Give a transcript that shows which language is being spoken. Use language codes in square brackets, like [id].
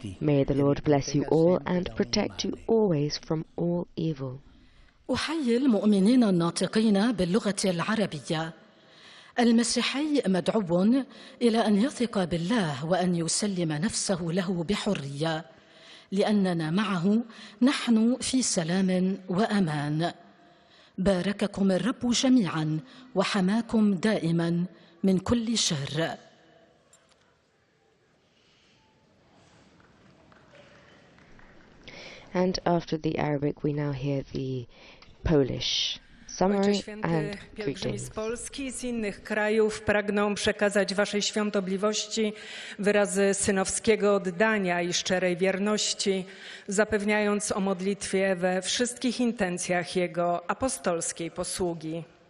[en] May the Lord bless you all and protect you always from all evil. [ar] أحيي المؤمنين الناطقين باللغة العربية. المسيحي مدعو إلى أن يثق بالله وأن يسلم نفسه له بحرية، لأننا معه نحن في سلام وأمان. بارككم الرب جميعا وحماكم دائما من كل شر. [en] And after the Arabic we now hear the Polish summary and [pl] pielgrzymi z Polski i z innych krajów pragną przekazać Waszej świątobliwości wyrazy synowskiego oddania i szczerej wierności, zapewniając o modlitwie we wszystkich intencjach Jego apostolskiej posługi.